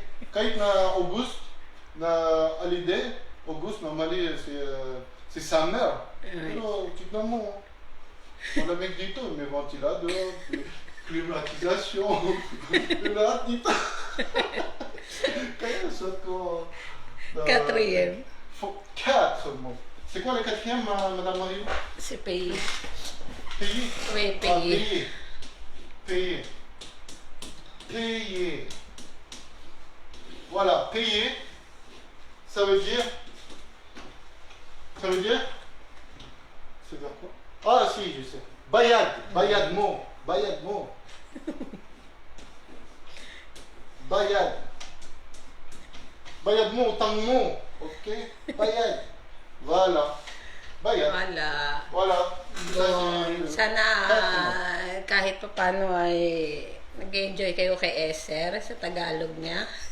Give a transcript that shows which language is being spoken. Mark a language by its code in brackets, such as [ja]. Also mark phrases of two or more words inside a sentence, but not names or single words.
[tl] Kahit na August, na alide, August, normally, c'est summer. Pero, tignan mo, malamig dito, may ventilador, climatisation, lahat dito. Kaya, suot ko... [fr] Quatrième. Quatre mots. C'est quoi le quatrième, Madame Marie? C'est pays. Payer. Oui, Ah, pays. Payer. Voilà, payer, ça veut dire... C'est dire quoi? Ah si, je sais. [tl] Bayad mo. Bayad mo, utang mo. Ok? Bayad. [fr] Voilà. Bayad. Voilà. [tl] Sana kahit pa paano ay nag-enjoy kayo kay Eser sa Tagalog niya.